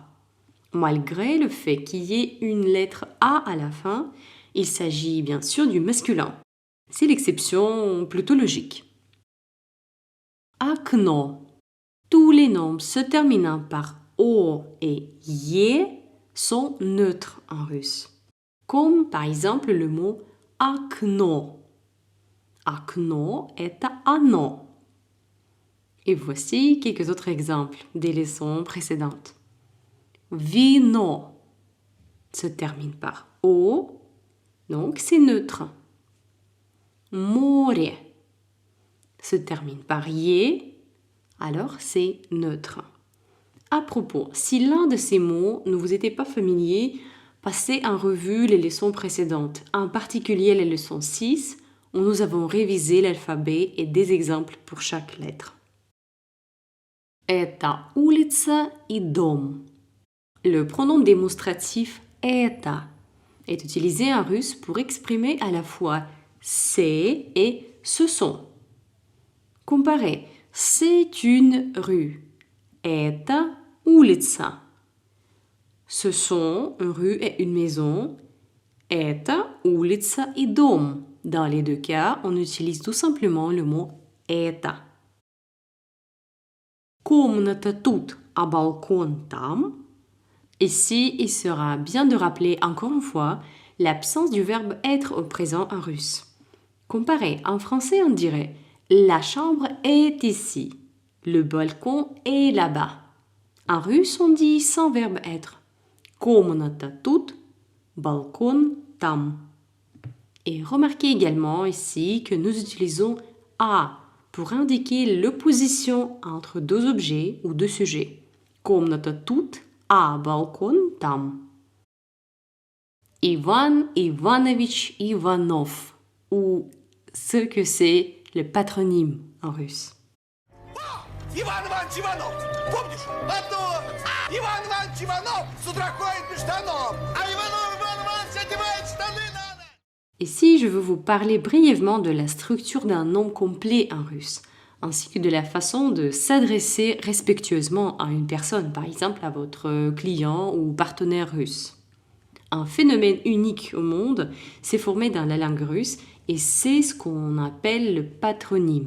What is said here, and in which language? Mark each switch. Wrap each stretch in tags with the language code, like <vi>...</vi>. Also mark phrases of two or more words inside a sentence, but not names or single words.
<fr>Malgré le fait qu'il y ait une lettre A à la fin, il s'agit bien sûr du masculin. C'est l'exception plutôt logique. Окно Tous les noms se terminant par o et ye sont neutres en russe. Comme par exemple le mot окно.</fr> <ru>Окно – это оно.</ru> <fr>Et voici quelques autres exemples des leçons précédentes. Vino se termine par o, donc c'est neutre. Море se termine par ye, alors c'est neutre. À propos, si l'un de ces mots ne vous était pas familier, passez en revue les leçons précédentes, en particulier les leçons 6, où nous avons révisé l'alphabet et des exemples pour chaque lettre.</fr> <ru>Это улица и дом.</ru> <fr>Le pronom démonstratif это est utilisé en russe pour exprimer à la fois c'est et ce sont. Comparez, c'est une rue.</fr> <ru>Это улица.</ru> <fr>Ce sont une rue et une maison.</fr> <ru>Это улица и дом.</ru> <fr>Dans les deux cas, on utilise tout simplement le mot это.</fr> <ru>Комната тут, а балкон там.</ru> <fr>Ici, il sera bien de rappeler encore une fois l'absence du verbe être au présent en russe. Comparez, en français on dirait la chambre est ici, le balcon est là-bas. En russe on dit sans verbe être.</fr> <ru>Комната тут, балкон там.</ru> <fr>Et remarquez également ici que nous utilisons a pour indiquer l'opposition entre deux objets ou deux sujets.</fr> <ru>Комната тут, а балкон там.</ru> <fr>Ivan Ivanovich Ivanov, ou ce que c'est le patronyme en russe.</fr> <ru>Иван Иванович Иванов! Помнишь? Иван Иванович Иванов с утра ходит без штанов, а Иванов Иван Иванович одевает штаны надо!</ru> <fr>Ici, je veux vous parler brièvement de la structure d'un nom complet en russe, ainsi que de la façon de s'adresser respectueusement à une personne, par exemple à votre client ou partenaire russe. Un phénomène unique au monde s'est formé dans la langue russe et c'est ce qu'on appelle le patronyme.</fr>